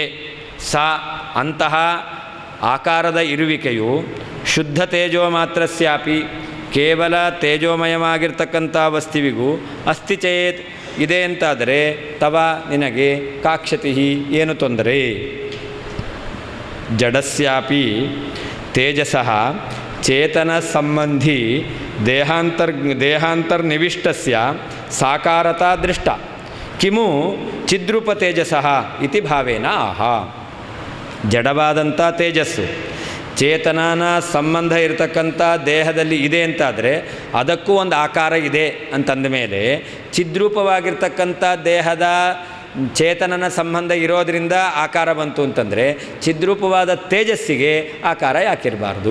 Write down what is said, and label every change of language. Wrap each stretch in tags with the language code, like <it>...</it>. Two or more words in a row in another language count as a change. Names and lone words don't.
<kn>ಸ ಅಂತಹ ಆಕಾರದ ಇರುವಿಕೆಯು</kn> <sa>ಶುದ್ಧ ತೇಜೋ ಮಾತ್ರಸ್ಯಾಪಿ</sa> <kn>ಕೇವಲ ತೇಜೋಮಯವಾಗಿರ್ತಕ್ಕಂಥ ವಸ್ತುವಿಗೂ</kn> <sa>ಅಸ್ತಿ ಚೇತ್</sa> <kn>ಇದೆ ಅಂತಾದರೆ ತವ ನಿನಗೆ ಕಾಕ್ಷತಿ ಏನು ತೊಂದರೆ?</kn> <sa>ಜಡಸ್ಯಾಪಿ ತೇಜಸಃ ಚೇತನ ಸಂಬಂಧಿ ದೇಹಾಂತರ್ನಿವಿಷ್ಟಸ್ಯ ಸಾಕಾರತಾ ದೃಷ್ಟ ಕಿಮು ಚಿದ್ರೂಪ ತೇಜಸಃ ಇತಿ ಭಾವೇನ ಆಹ.</sa> <kn>ಜಡವಾದಂಥ ತೇಜಸ್ಸು ಚೇತನನ ಸಂಬಂಧ ಇರತಕ್ಕಂಥ ದೇಹದಲ್ಲಿ ಇದೆ ಅಂತಾದರೆ ಅದಕ್ಕೂ ಒಂದು ಆಕಾರ ಇದೆ ಅಂತಂದ ಮೇಲೆ ಚಿದ್ರೂಪವಾಗಿರ್ತಕ್ಕಂಥ ದೇಹದ ಚೇತನನ ಸಂಬಂಧ ಇರೋದರಿಂದ ಆಕಾರ ಬಂತು ಅಂತಂದರೆ ಚಿದ್ರೂಪವಾದ ತೇಜಸ್ಸಿಗೆ ಆಕಾರ ಯಾಕಿರಬಾರ್ದು?</kn>